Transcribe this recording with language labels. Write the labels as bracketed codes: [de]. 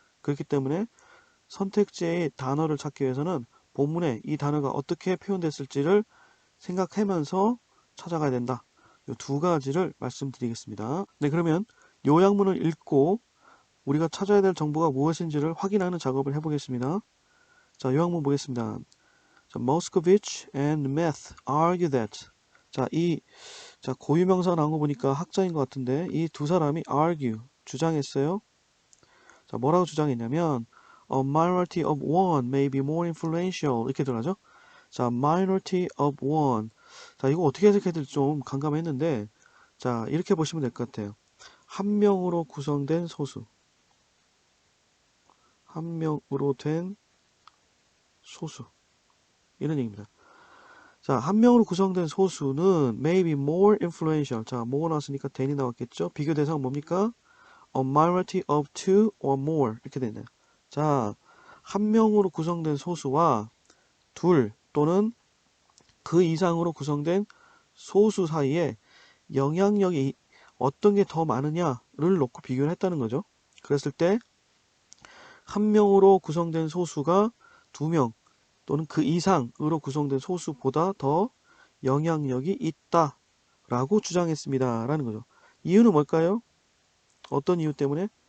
[ko] 그렇기 때문에 선택지의 단어를 찾기 위해서는 본문에 이 단어가 어떻게 표현됐을지를 생각하면서 찾아가야 된다. 이 두 가지를 말씀드리겠습니다. 네, 그러면 요약문을 읽고 우리가 찾아야 될 정보가 무엇인지를 확인하는 작업을 해보겠습니다. 자, 요약문 보겠습니다. [en] Moscovich and Meth argue that. [ko] 고유명사 나온 거 보니까 학자인 것 같은데 이 두 사람이 argue, 주장했어요. 자, 뭐라고 주장했냐면 [en] A minority of one may be more influential [ko] 이렇게 들어가죠. 자, minority of one. 자, 이거 어떻게 해석해야 될지 좀 감감했는데, 자, 이렇게 보시면 될 것 같아요. 한 명으로 구성된 소수. 한 명으로 된 소수. 이런 얘기입니다. 자, 한 명으로 구성된 소수는 [en] may be more influential. [ko] 자, 뭐가 나왔으니까 than이 나왔겠죠? 비교 대상은 뭡니까? [en] A minority of two or more. [ko] 이렇게 되네요. 자, 한 명으로 구성된 소수와 둘 또는 그 이상으로 구성된 소수 사이에 영향력이 어떤 게 더 많으냐를 놓고 비교를 했다는 거죠. 그랬을 때 한 명으로 구성된 소수가 두 명 또는 그 이상으로 구성된 소수보다 더 영향력이 있다라고 주장했습니다. 라는 거죠. 이유는 뭘까요? 어떤 이유 때문에?